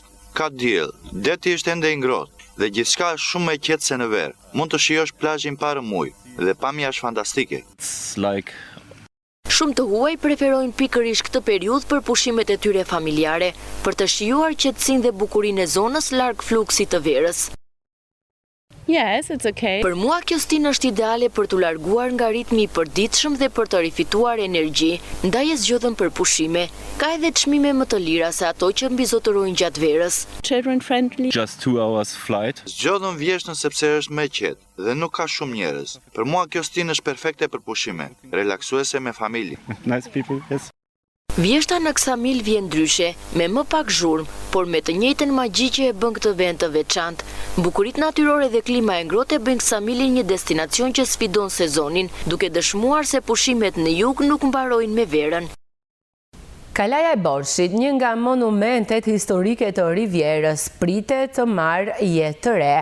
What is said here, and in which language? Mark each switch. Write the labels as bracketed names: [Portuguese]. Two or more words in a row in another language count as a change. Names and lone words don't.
[Albanian] Ka diell, deti është ende i ngrohtë dhe gjithçka është shumë më qetë se në verë. Mund të shijosh plazhin para ujë dhe pamja është fantastike. Shumë të huaj preferojnë pikërisht këtë periudhë për pushimet e tyre familjare, për të shijuar qetësinë dhe bukurinë e zonës larg fluksit të verës. [English] Yes, it's okay. [Albanian] Për mua kjo stin është ideale për të larguar nga ritmi i përditshëm dhe për të rifituar energji, ndaj e zgjodhën për pushime. Ka edhe çmime më të lira se ato që mbizotërojnë gjatë verës. [English] Children friendly. Just 2 hours flight. [Albanian] Zgjodhëm vjeshtën sepse është më e qetë dhe nuk ka shumë njerëz. Për mua kjo stin është perfekte për pushime, relaksuese me familje. [English] Nice people, yes. [Albanian] Vjeshta në Ksamil vjen ndryshe, me më pak zhurmë, por me të njëjtën magji që e bën këtë vend të veçantë. Bukuritë natyrore dhe klima e ngrohtë bën Ksamilin një destinacion që sfidon sezonin, duke dëshmuar se pushimet në jug nuk mbarojnë me verën. Kalaja e Borshit, një nga monumentet historike të Rivierës, pritet të marrë jetë të re.